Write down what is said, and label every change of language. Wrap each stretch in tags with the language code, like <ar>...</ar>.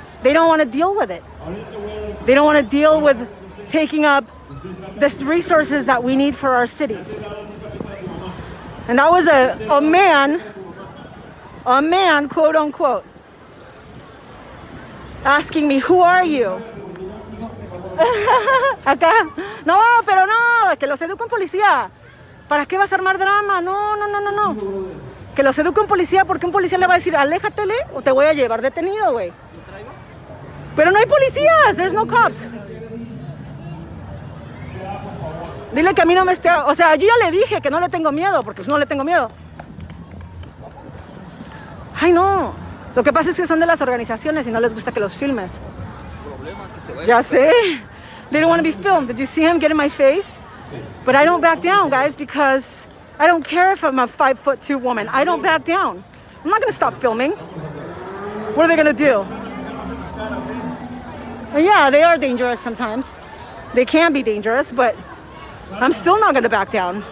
<en>They don't want to deal with it. They don't want to deal with taking up the resources that we need for our cities. And that was a man, quote unquote, asking me, who are you?</en> <es>Acá, no, pero no, que los eduque un policía. ¿Para qué vas a armar drama? No, no, no, no, no. Que los eduque un policía porque un policía le va a decir, aléjatele o te voy a llevar detenido, güey. Pero no hay policías,</es> <en>there's no cops.</en> <es>Dile que a mí no me esté, o sea, yo ya le dije que no le tengo miedo, porque no le tengo miedo. Ay, no. Lo que pasa es que son de las organizaciones y no les gusta que los filmes. Ya sé.</es> <en>They don't want to be filmed. Did you see him get in my face? But I don't back down, guys, because I don't care if I'm a 5'2" woman. I don't back down. I'm not going to stop filming. What are they going to do? Well, yeah, they are dangerous sometimes. They can be dangerous, but I'm still not going to back down.</en>